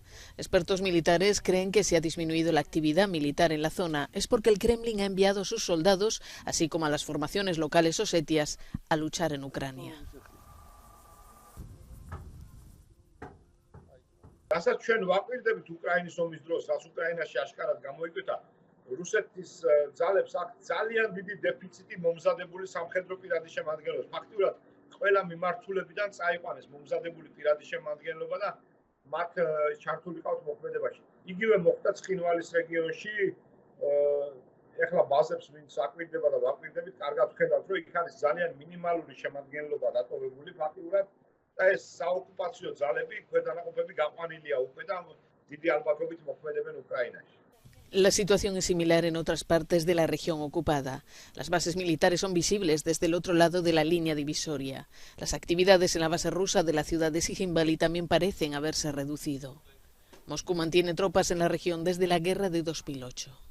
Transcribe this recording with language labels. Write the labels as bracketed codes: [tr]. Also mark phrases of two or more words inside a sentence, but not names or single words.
[es] Expertos militares creen que si ha disminuido la actividad militar en la zona es porque el Kremlin ha enviado a sus soldados, así como a las formaciones locales osetias, a luchar en Ucrania. [ka] ყველა მიმართულებიდან წაიყვანეს მომზადებული პირადი შემადგენლობა და მათ ჩართული ყავთ მოქმედებაში. იგივე მოხდა ცხინვალის რეგიონში, ეხლა ბაზებს ვინც აკვირდება და ვაკვირდებით, კარგად ვხედავთ, რომ იქ არის ძალიან მინიმალური შემადგენლობა დატოვებული ფაქტიურად და ეს საოკუპაციო ძალები, ქვედანაყოფები გაყვანილია უკვე და დიდი ალბათობით მოქმედებენ უკრაინაში. [es] La situación es similar en otras partes de la región ocupada. Las bases militares son visibles desde el otro lado de la línea divisoria. Las actividades en la base rusa de la ciudad de Sijimbali también parecen haberse reducido. Moscú mantiene tropas en la región desde la guerra de 2008.